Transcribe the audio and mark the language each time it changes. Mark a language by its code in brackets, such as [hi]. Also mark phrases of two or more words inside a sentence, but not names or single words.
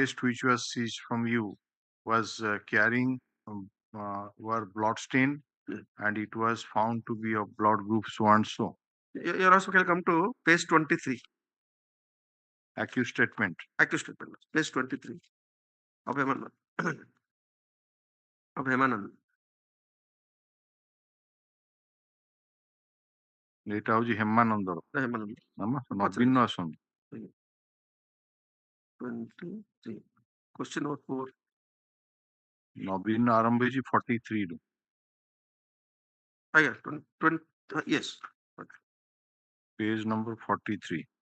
[en] vest which was seized from you was carrying were blood stained and it was found to be of blood group so and so Your also can come to page 23 accused statement page 23 of Hemanand of Hemanand [or] ଏଇଟା ହଉଛି ହେମାନନ୍ଦର ନବୀନ ଆସନ୍ତୁ [en] 23 question number 4 [or] ନବୀନ ଆରମ୍ଭ ହେଇଛି 43 ରୁ ଆଜ୍ଞା 20 yes [en] page number 43